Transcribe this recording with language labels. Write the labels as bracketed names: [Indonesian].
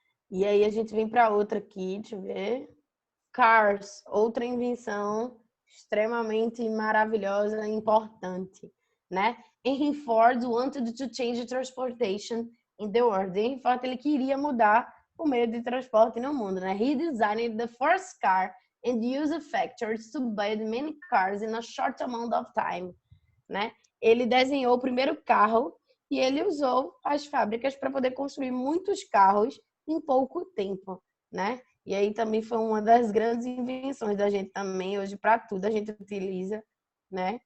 [Portuguese] E aí a gente vem para outra aqui, deixa eu ver. Cars, outra invenção extremamente maravilhosa e importante, né? [English] Henry Ford wanted to change transportation in the world. [Portuguese] Henry Ford, ele queria mudar o meio de transporte no mundo, né? [English] He designed the first car and used factories to build many cars in a short amount of time, né? [Portuguese] Ele desenhou o primeiro carro e ele usou as fábricas para poder construir muitos carros em pouco tempo, né? E aí também foi uma das grandes invenções da gente também, hoje para tudo a gente utiliza, né?